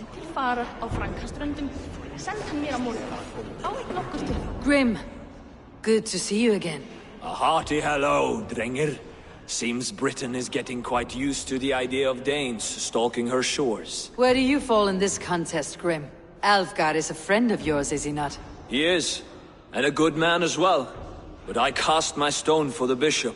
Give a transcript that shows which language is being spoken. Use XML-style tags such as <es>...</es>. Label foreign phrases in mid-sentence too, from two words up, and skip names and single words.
<is>farar á Frankaströndum. Send hann mér á morgun. Á ekki nokkur til.</is> <en>Grim, good to see you again. A hearty hello, Drengr. Seems Britain is getting quite used to the idea of Danes stalking her shores. Where do you fall in this contest, Grim? Alfgar is a friend of yours, is he not? He is, and a good man as well. But I cast my stone for the bishop.</en>